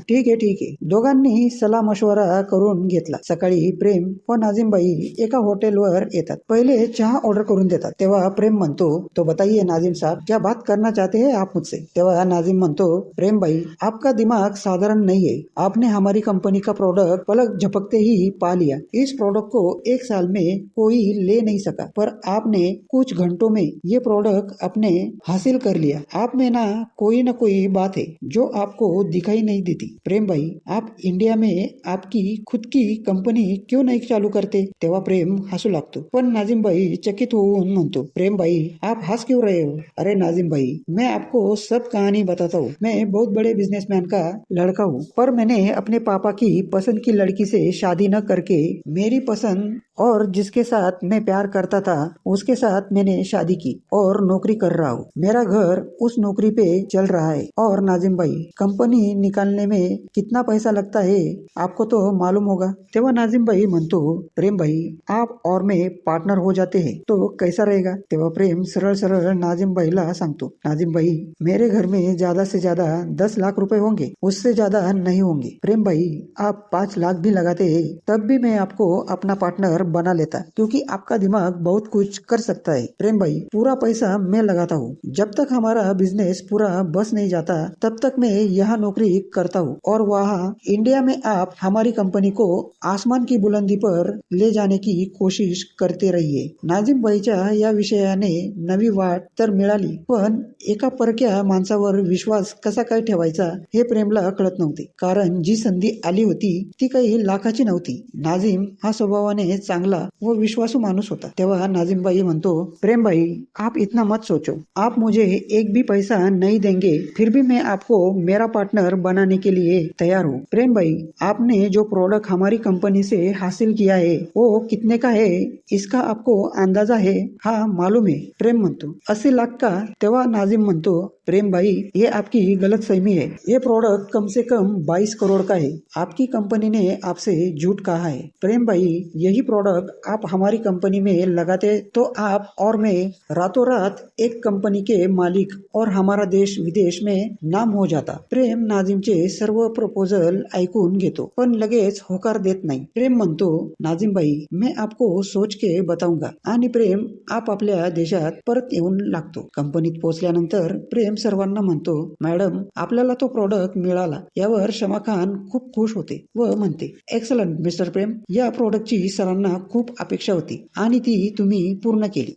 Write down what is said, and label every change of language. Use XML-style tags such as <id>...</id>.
<hi>ठीक है ठीक है।</hi> <mr>दोघांनी सलाह मशवरा करून घेतला। सकाळी प्रेम व नाझीमबाई एका हॉटेलवर येतात। पहिले चहा ऑर्डर करून देतात। तेव्हा प्रेम म्हणतो,</mr> <hi>तो बताइए नाजिम साहब, क्या बात करना चाहते हैं आप मुझसे?</hi> <mr>तेव्हा नाजिम म्हणतो,</mr> <hi>प्रेम भाई, आपका दिमाग साधारण नहीं है, आपने हमारी कंपनी का प्रोडक्ट पलक झपकते ही पा लिया। इस प्रोडक्ट को 1 साल में कोई ले नहीं सका, पर आपने कुछ घंटों में ये प्रोडक्ट अपने हासिल कर लिया। आप में ना कोई बात है जो आपको दिखाई नहीं देती। प्रेम भाई, आप इंडिया में आपकी खुद की कंपनी क्यों नहीं चालू करते?</hi> <mr>तेव्हा प्रेम हसू लागतो, पण नाजिम भाई चकित होऊन म्हणतो,</mr> <hi>प्रेम भाई आप हंस क्यों रहे हो? अरे नाजिम भाई, मैं आपको सब कहानी बताता हूँ। मैं बहुत बड़े बिजनेसमैन का लड़का हूँ, पर मैंने अपने पापा की पसंद की लड़की से शादी न करके मेरी पसंद और जिसके साथ मैं प्यार करता था उसके साथ मैंने शादी की और नौकरी कर रहा हूँ। मेरा घर उस नौकरी पे चल रहा है। और नाजिम भाई, कंपनी निकालने में कितना पैसा लगता है आपको तो मालूम होगा।</hi> <mr>तेव्हा नाजिम भाई म्हणतो,</mr> <hi>प्रेम भाई, आप और मैं पार्टनर हो जाते हैं तो कैसा रहेगा?</hi> <mr>तेव्हा प्रेम सरळ सरळ नाजिम भाईला सांगतो,</mr> <hi>नाजिम भाई, मेरे घर में ज्यादा से ज्यादा 10 लाख रुपए होंगे, उससे ज्यादा नहीं होंगे। प्रेम भाई, आप 5 लाख भी लगाते हैं तब भी मैं आपको अपना पार्टनर बना लेता, क्योंकि आपका दिमाग बहुत कुछ कर सकता है। प्रेम भाई, पूरा पैसा मैं लगाता हूँ, जब तक हमारा बिजनेस पूरा बस नहीं जाता तब तक मैं यहाँ नौकरी करता हूँ और वहाँ इंडिया में आप हमारी कंपनी को आसमान की बुलंदी पर ले जाने की कोशिश करते रहिए।</hi> <mr>नाजिम भाईच्या या विषयाने नवी वाट तर मिळाली, पण एका परक्या माणसावर विश्वास कसा काय ठेवायचा हे प्रेमला कळत नव्हते, कारण जी संधी आली होती ती काही लाखाची नव्हती। नाजिम हा स्वभावाने चांगला व विश्वासू माणूस होता। तेव्हा नाजिमबाई म्हणतो,</mr> <hi>प्रेम भाई आप इतना मत सोचो, आप मुझे एक भी पैसा नहीं देंगे, फिर भी मैं आपको मेरा पार्टनर बनाने के लिए तैयार हूँ। प्रेम भाई आपने जो प्रोडक्ट हमारी कंपनी से हासिल किया है वो कितने का है इसका आपको अंदाजा है? हाँ मालूम है,</hi> <mr>प्रेम म्हणतो।</mr> <hi>80 लाख का?</hi> <mr>तेव्हा नाजिम म्हणतो,</mr> <hi>प्रेम भाई ये आपकी गलतफहमी है, ये प्रोडक्ट कम से कम 22 करोड़ का है, आपकी कंपनी ने आपसे झूठ कहा है। प्रेम भाई यही प्रोडक्ट आप हमारी कंपनी में लगाते तो आप और मैं रातों रात एक कंपनी के मालिक और हमारा देश विदेश में नाम हो जाता।</hi> <mr>प्रेम नाजिमचे सर्व प्रपोजल ऐकून घेतो पण लगेच होकार देत नाही। प्रेम म्हणतो,</mr> <hi>नाजिम भाई मैं आपको सोच के बताऊंगा।</hi> <mr>आणि प्रेम आप आपल्या देशात परत येऊन लागतो। कंपनीत पोहोचल्यानंतर प्रेम सर्वांना म्हणतो, मॅडम आपल्याला तो प्रोडक्ट मिळाला। यावर शमा खान खूप खुश होते व म्हणते,</mr> <en>excellent mister Prem,</en> <mr>या प्रोडक्टची सरांना खूप अपेक्षा होती आणि ती तुम्ही पूर्ण केली।</mr>